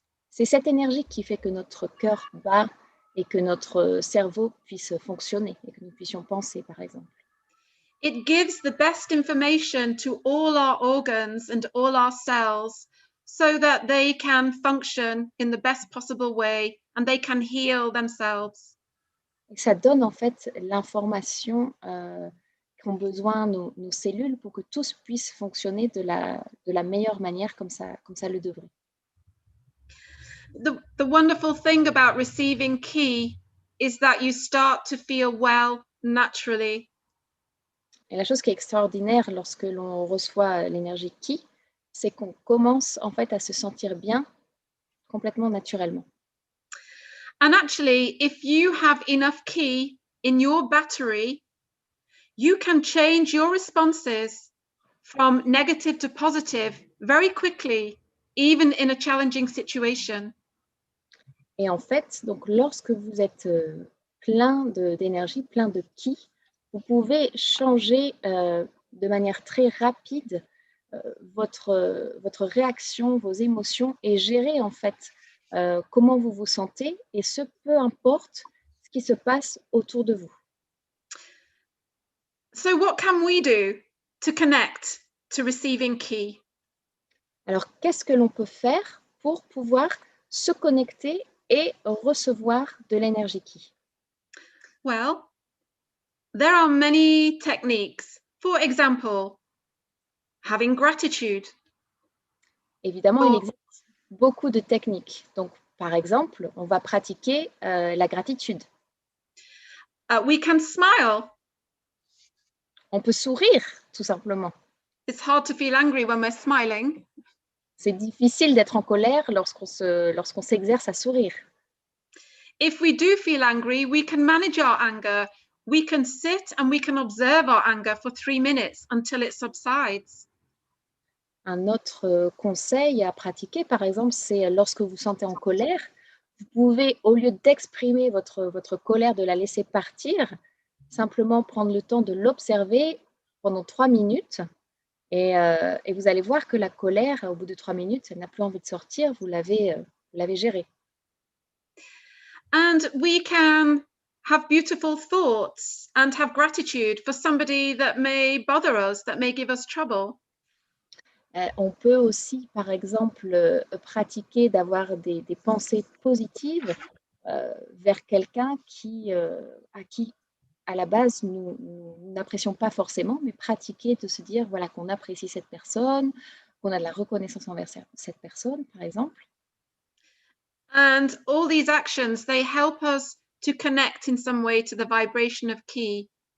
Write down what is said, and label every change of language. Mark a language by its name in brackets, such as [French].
[French] C'est cette énergie qui fait que notre cœur bat et que notre cerveau puisse fonctionner et que nous puissions penser, par exemple. [English] It gives the best information to all our organs and all our cells so that they can function in the best possible way and they can heal themselves. [French] Et ça donne en fait l'information qu'ont besoin nos cellules pour que tous puissent fonctionner de la meilleure manière comme ça le devrait. [English] The wonderful thing about receiving ki is that you start to feel well naturally. [French] Et la chose qui est extraordinaire lorsque l'on reçoit l'énergie ki, c'est qu'on commence en fait à se sentir bien complètement naturellement. [English] And actually, if you have enough ki in your battery, you can change your responses from negative to positive very quickly, even in a challenging situation. [French] Et en fait, donc lorsque vous êtes plein d'énergie, plein de ki, vous pouvez changer de manière très rapide votre réaction, vos émotions et gérer en fait comment vous vous sentez et ce peu importe ce qui se passe autour de vous. [English] So what can we do to connect to receiving ki? [French] Alors, qu'est-ce que l'on peut faire pour pouvoir se connecter et recevoir de l'énergie ki? [English] Well, there are many techniques. For example, having gratitude. [French] Évidemment, il existe beaucoup de techniques. Donc, par exemple, on va pratiquer la gratitude. [English] We can smile. [French] On peut sourire, tout simplement. [English] It's hard to feel angry when we're smiling. [French] C'est difficile d'être en colère lorsqu'on s'exerce à sourire. [English] If we do feel angry, we can manage our anger. We can sit and we can observe our anger for 3 minutes until it subsides. [French] Un autre conseil à pratiquer, par exemple, c'est lorsque vous sentez en colère, vous pouvez, au lieu d'exprimer votre colère, de la laisser partir, simplement prendre le temps de l'observer pendant 3 minutes et vous allez voir que la colère, au bout de 3 minutes, elle n'a plus envie de sortir, vous l'avez gérée. [English] And we can have beautiful thoughts and have gratitude for somebody that may bother us, that may give us trouble. [French] On peut aussi, par exemple, pratiquer d'avoir des pensées positives vers quelqu'un à qui, à la base, nous n'apprécions pas forcément, mais pratiquer de se dire voilà, qu'on apprécie cette personne, qu'on a de la reconnaissance envers cette personne, par exemple. [English] And all these actions, they help us to connect in some way to the vibration of ki.